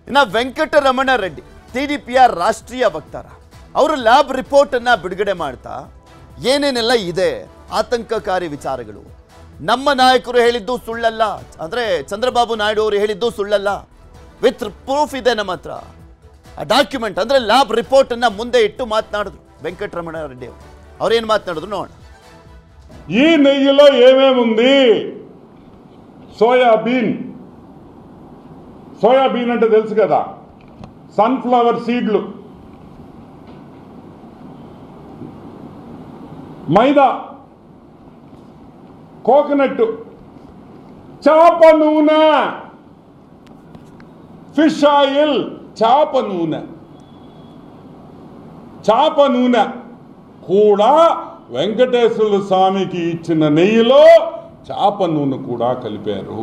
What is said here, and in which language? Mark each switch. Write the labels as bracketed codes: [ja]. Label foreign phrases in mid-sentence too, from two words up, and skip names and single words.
[kn] ಇನ್ನು ವೆಂಕಟರಮಣ ರೆಡ್ಡಿ ಟಿಡಿಪಿಯ ರಾಷ್ಟ್ರೀಯ ವಕ್ತಾರ ಅವರು [en] lab report [kn] ಅನ್ನ ಬಿಡುಗಡೆ ಮಾಡ್ತಾ ಏನೇನೆಲ್ಲ ಇದೆ ಆತಂಕಕಾರಿ ವಿಚಾರಗಳು, ನಮ್ಮ ನಾಯಕರು ಹೇಳಿದ್ದು ಸುಳ್ಳಲ್ಲ, ಅಂದ್ರೆ ಚಂದ್ರಬಾಬು ನಾಯ್ಡು ಅವರು ಹೇಳಿದ್ದು ಸುಳ್ಳಲ್ಲ, [en] with proof [kn] ಇದೆ ನಮ್ಮ ಹತ್ರ, ಆ ಡಾಕ್ಯುಮೆಂಟ್ ಅಂದ್ರೆ [en] lab report [kn] ಅನ್ನ ಮುಂದೆ ಇಟ್ಟು ಮಾತನಾಡಿದ್ರು ವೆಂಕಟರಮಣ ರೆಡ್ಡಿ ಅವರು. ಅವ್ರೇನ್ ಮಾತನಾಡಿದ್ರು ನೋಡೋಣ. [te] ఈ నెయ్యిలో ఏమేముంది? సోయాబీన్ అంటే తెలుసు కదా, [en] sunflower seeds, [te] మైదా, కోకోనట్, చేప నూనె, [en] fish oil, [te] చేప నూనె కూడా వెంకటేశ్వర స్వామికి ఇచ్చిన నెయ్యిలో చేప నూనె కూడా కలిపారు.